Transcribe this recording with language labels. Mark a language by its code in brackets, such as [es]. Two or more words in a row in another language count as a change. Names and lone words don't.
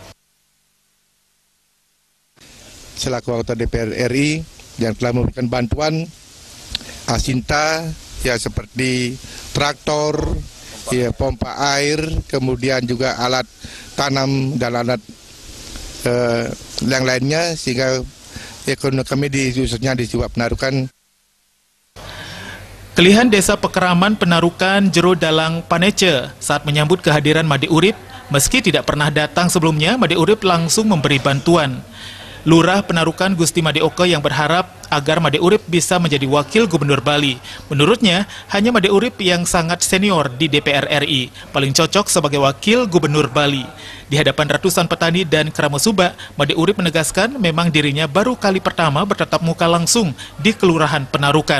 [id] Selaku anggota DPR RI yang telah memberikan bantuan asinta ya seperti traktor, ya pompa air, kemudian juga alat tanam dan alat yang lainnya sehingga ekonomi kami khususnya di Subak Penarukan. Kelihan Desa Pekeraman Penarukan Jero Dalang Panece saat menyambut kehadiran Imade Urip, meski tidak pernah datang sebelumnya, Imade Urip langsung memberi bantuan. Lurah Penarukan Gusti Made Oke yang berharap agar Imade Urip bisa menjadi wakil gubernur Bali. Menurutnya, hanya Imade Urip yang sangat senior di DPR RI, paling cocok sebagai wakil gubernur Bali. Di hadapan ratusan petani dan keramas Subak, Imade Urip menegaskan memang dirinya baru kali pertama bertatap muka langsung di Kelurahan Penarukan.